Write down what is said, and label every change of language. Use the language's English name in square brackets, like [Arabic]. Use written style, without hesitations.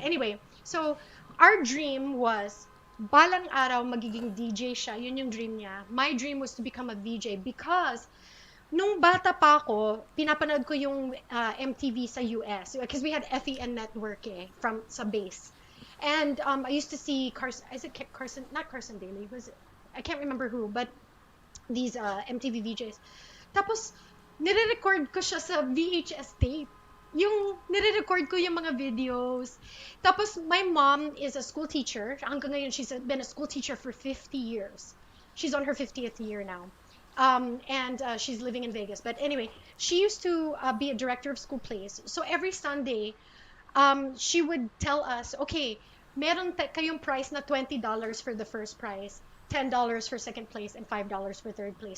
[English] Anyway, so our dream was, [Filipino] balang araw magiging DJ siya. Yun yung dream niya. [English] My dream was to become a VJ because [Filipino] nung bata pa ako, pinapanood ko yung MTV sa US [English] because we had FEN network [Filipino] from sa base. [English] And I used to see Carson, is it Carson, not Carson Daly, was it, I can't remember who, but these MTV VJs. [Filipino] Tapos, nire-record ko siya sa VHS tape. Yung nire-record ko yung mga videos. [English] Tapos, my mom is a school teacher. [Filipino] Hanggang ngayon, [English] she's been a school teacher for 50 years. She's on her 50th year now. And she's living in Vegas. But anyway, she used to be a director of school plays. So every Sunday, she would tell us, okay, [Filipino] meron kayong price na [English] $20 for the first prize, $10 for second place, and $5 for third place.